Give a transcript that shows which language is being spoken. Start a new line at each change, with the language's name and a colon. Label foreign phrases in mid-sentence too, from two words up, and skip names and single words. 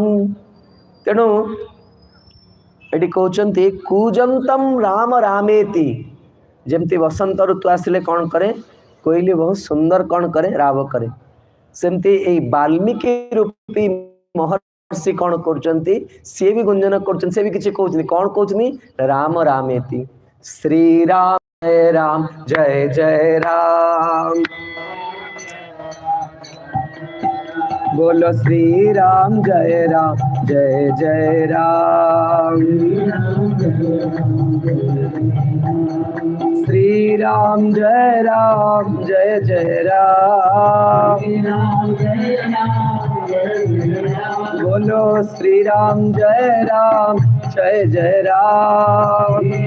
Odia: ତେଣୁ ଏଠି କହୁଛନ୍ତି
Sanskrit: କୂଜନ୍ତಂ ରାମ ରାମେତି,
Odia: ଯେମିତି ବସନ୍ତ ଋତୁ ଆସିଲେ କ'ଣ କରେ, କୋଇଲି ବହୁତ ସୁନ୍ଦର କ'ଣ କରେ, ରାବ କରେ। ସେମିତି ଏଇ ବାଲ୍ମୀକି ରୂପୀ ମହର୍ଷି କ'ଣ କରୁଛନ୍ତି, ସିଏ ବି ଗୁଞ୍ଜନ କରୁଛନ୍ତି, ସିଏ ବି କିଛି କହୁଛନ୍ତି। କ'ଣ କହୁଛନ୍ତି?
Sanskrit: ରାମ ରାମେତି,
Odia: ଶ୍ରୀରାମ ଜୟ ରାମ ଜୟ ଜୟ ରାମ,
Hindi: बोलो श्री राम जय जय राम, श्री राम जय जय राम, बोलो श्री राम जय जय राम।